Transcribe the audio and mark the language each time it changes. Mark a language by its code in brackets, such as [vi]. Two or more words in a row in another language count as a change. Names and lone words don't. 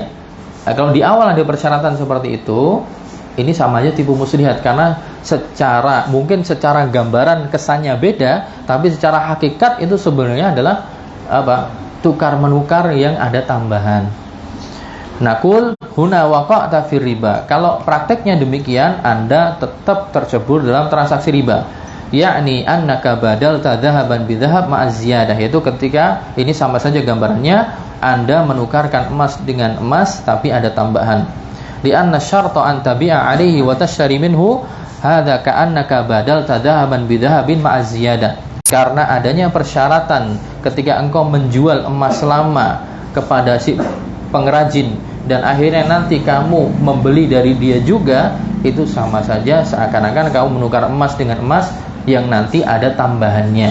[id] Nah, kalau di awal ada persyaratan seperti itu, ini sama aja tipu muslihat, karena mungkin secara gambaran kesannya beda, tapi secara hakikat itu sebenarnya adalah tukar menukar yang ada tambahan. [ar] نقول هنا وقعت في الربا. [id] Kalau prakteknya demikian, Anda tetap tercebur dalam transaksi riba. [ar] يعني أنك بدلت ذهبا بذهب مع الزيادة, [id] yaitu ketika ini sama saja gambarannya, Anda menukarkan emas dengan emas tapi ada tambahan. [ar] لأن شرط أن تبيع عليه وتشتري منه هذا كأنك بدلت ذهبا بذهب مع الزيادة. [id] Karena adanya persyaratan ketika engkau menjual emas lama kepada si pengrajin dan akhirnya nanti kamu membeli dari dia juga, itu sama saja seakan-akan kamu menukar emas dengan emas yang nanti ada tambahannya.